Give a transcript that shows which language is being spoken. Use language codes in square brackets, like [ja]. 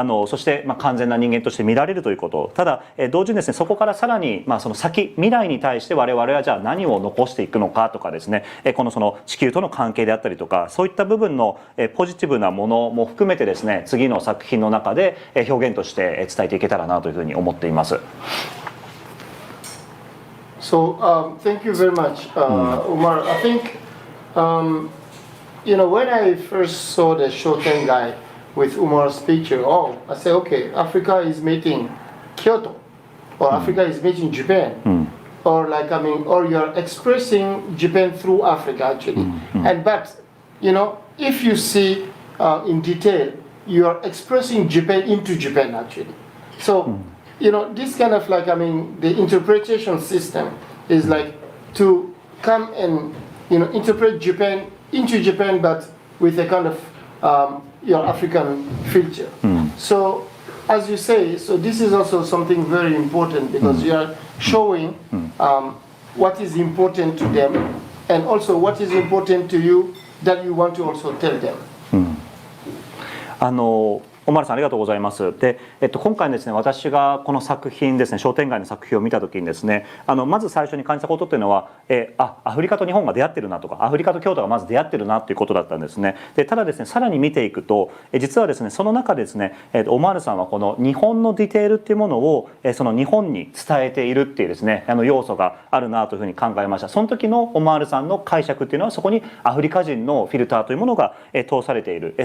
[ja] そして完全な人間として見られるということ、ただ同時にですね、そこからさらにその先未来に対して我々はじゃあ何を残していくのかとかですね、このその地球との関係であったりとか、そういった部分のポジティブなものも含めてですね、次の作品の中で表現として伝えていけたらなというふうに思っています。 [en] So thank you very much, Omar. I think when I first saw the Shoten guy with Umar's picture, I said, okay, Africa is meeting Kyoto, or Africa is meeting Japan, or or you're expressing Japan through Africa actually. But if you see in detail, you are expressing Japan into Japan actually. So. This kind of the interpretation system is to come and interpret Japan into Japan, but with a kind of African filter. So as you say, so this is also something very important because you are showing what is important to them and also what is important to you that you want to also tell them. [ja] オマールさんありがとうございます。で、今回ですね、私がこの作品ですね、商店街の作品を見た時にですね、まず最初に感じたことっていうのは、アフリカと日本が出会ってるなとか、アフリカと京都がまず出会ってるなっていうことだったんですね。で、ただですね、さらに見ていくと、実はですね、その中でですね、オマールさんはこの日本のディテールっていうものを、その日本に伝えているっていうですね、要素があるなというふうに考えました。その時のオマールさんの解釈っていうのは、そこにアフリカ人のフィルターというものが通されている。